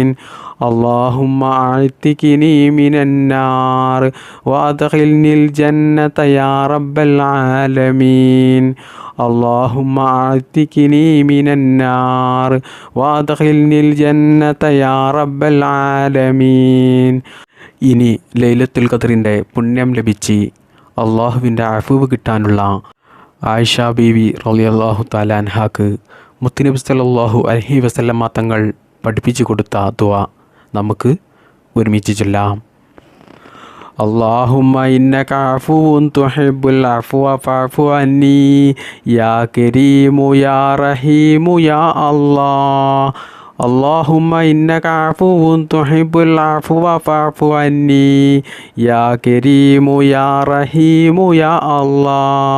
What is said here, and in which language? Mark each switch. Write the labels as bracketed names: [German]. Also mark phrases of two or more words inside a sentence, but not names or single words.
[Arabic] اللهم أعتقني من النار وأدخلني الجنة يا رب العالمين. اللهم أعتقني من النار وأدخلني الجنة يا رب العالمين. [Malayalam] ഇനി [Arabic] ليلة القدر [Malayalam] പുണ്യം ലഭിച്ച് അള്ളാഹുവിൻ്റെ അഫ്വ് കിട്ടാനുള്ള ആയിഷ ബീവി [Arabic] رضي الله تعالى عنها [Malayalam] മുത്തുനബി [Arabic] صلى الله عليه وسلم [Malayalam] തങ്ങൾ പഠിപ്പിച്ചു കൊടുത്ത ദുആ നമുക്ക് ഒരുമിച്ച് ചൊല്ലാം. [Arabic] اللهم إنك عفو تحب العفو فاعف عني يا كريم يا رحيم يا الله. اللهم إنك عفو تحب العفو فاعف عني يا كريم يا رحيم يا الله.